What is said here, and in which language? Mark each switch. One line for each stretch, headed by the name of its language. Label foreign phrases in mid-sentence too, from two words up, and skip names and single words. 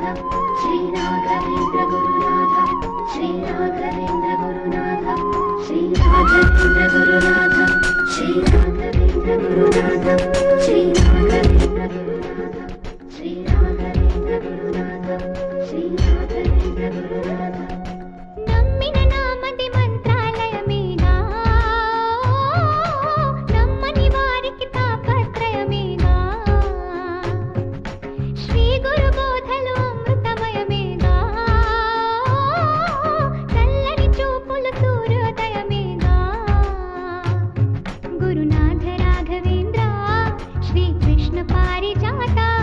Sanskrit: श्री राघवेंद्र गुरुनाथ श्री राघवेंद्र गुरुनाथ श्री राघवेंद्र गुरुनाथ श्री राघवेंद्र गुरुनाथ श्री राघवेंद्र गुरुनाथ श्री राघवेंद्र गुरुनाथ श्री राघवेंद्र गुरुनाथ
Telugu: నమ్మిన నామది మంత్రాలయమేగా నమ్మని వారికి తాపత్రయమేగా శ్రీ గురు బోధలు అమృతమయమేగా చల్లని చూపులు సూర్యోదయమేగా గురునాథ రాఘవేంద్ర శ్రీ కృష్ణ పారిజాత